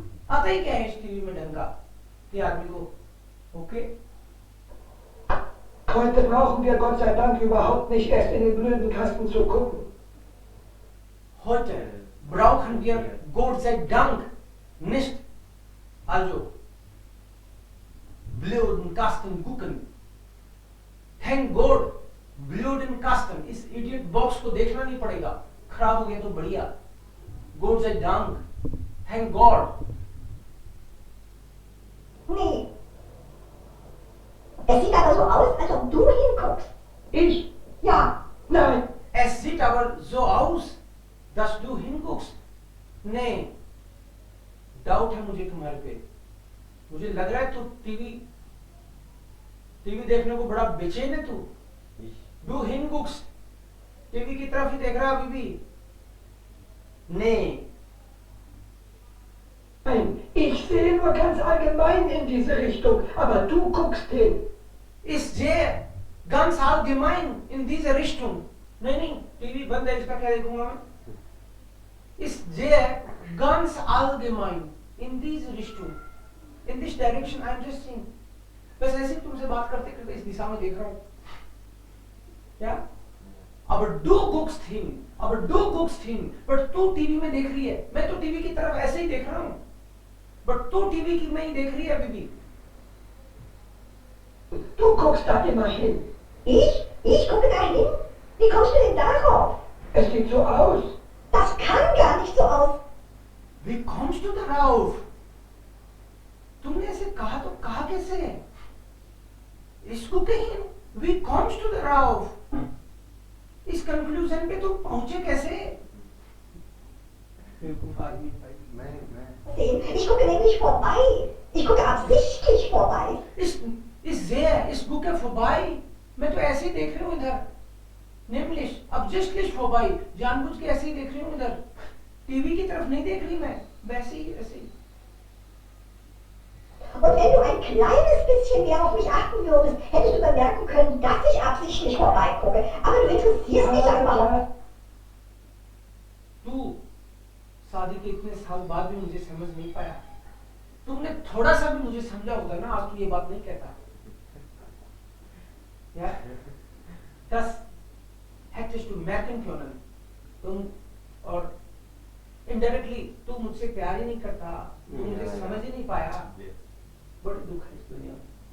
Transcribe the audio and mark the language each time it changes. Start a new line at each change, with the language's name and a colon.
Hindi: आता ही क्या है इस टीवी में ढंग का कि आदमी को, okay?
German: Heute brauchen wir Gott sei Dank überhaupt nicht erst in den blöden Kasten zu gucken. Heute brauchen wir Gott sei Dank nicht, also blöden Kasten gucken।
English: Thank God,
German: blöden Kasten,
Hindi: इस
English: idiot box
Hindi: को देखना नहीं पड़ेगा। खराब हो गया तो बढ़िया।
German: Gott sei Dank,
English: thank God।
German: Nee. Es sieht aber so aus, als ob du hinguckst. Ich? Ja. Nein. Es sieht aber so aus, dass du hinguckst।
Hindi: नहीं, डाउट है मुझे तुम्हारे पे। मुझे लग रहा है तू टीवी देखने को बड़ा बेचैन है तू।
German: Du hinguckst,
Hindi: टीवी की तरफ ही देख रहा है अभी भी। नहीं,
German: Nein, ich sehe nur ganz allgemein in diese Richtung, aber du guckst hin. ich sehe ganz allgemein in diese Richtung।
Hindi: नहीं, टीवी बंद है, इसका क्या देखूंगा मैं?
German: Ich sehe ganz allgemein in diese Richtung,
English: in this direction I am just seeing।
Hindi: बस ऐसे ही तुमसे बात करते करते इस दिशा में देख रहा हूँ। क्या?
German: Aber du guckst hin,
Hindi: but तू टीवी में देख रही है। मैं तो टीवी की तरफ ऐसे ही देख रहा हूँ, but तू टीवी की में ही देख रही है अभी भी।
German: Du guckst da immer hin. Ich Wie kommst du denn darauf? Es sieht so aus. Das kann gar nicht so aus. Wie kommst du darauf?
Hindi: तुमने ऐसे कहा तो कहा कैसे? इसको कहीं
German: Wie kommst du darauf?
Hindi: इस कंक्लूजन पे तुम पहुंचे कैसे? बेवकूफ आदमी भाई
German: Sehen, ich gucke nämlich vorbei. Ich gucke absichtlich vorbei. Ich gucke vorbei.
Hindi: मैं तो ऐसे ही देख रही हूँ इधर.
German: Nämlich, absichtlich vorbei.
Hindi: जानबूझ के ऐसे ही देख रही हूँ इधर. टीवी की तरफ नहीं देख रही मैं. वैसे ही, ऐसे ही.
German: Und wenn du ein kleines bisschen mehr auf mich achten würdest, hättest du bemerken können, dass ich absichtlich vorbeigucke. Aber du interessierst dich einfach.
Hindi: तू शादी के इतने साल बाद भी मुझे समझ नहीं पाया. तुमने थोड़ा सा भी मुझे समझा होगा ना, आज तू ये बात नहीं कहता.
German: Ja? Das hättest du merken können.
Hindi: तुम और indirectly तू मुझसे प्यार ही नहीं करता, तू मुझे समझ ही नहीं पाया. बड़े दुख है इस दुनिया में.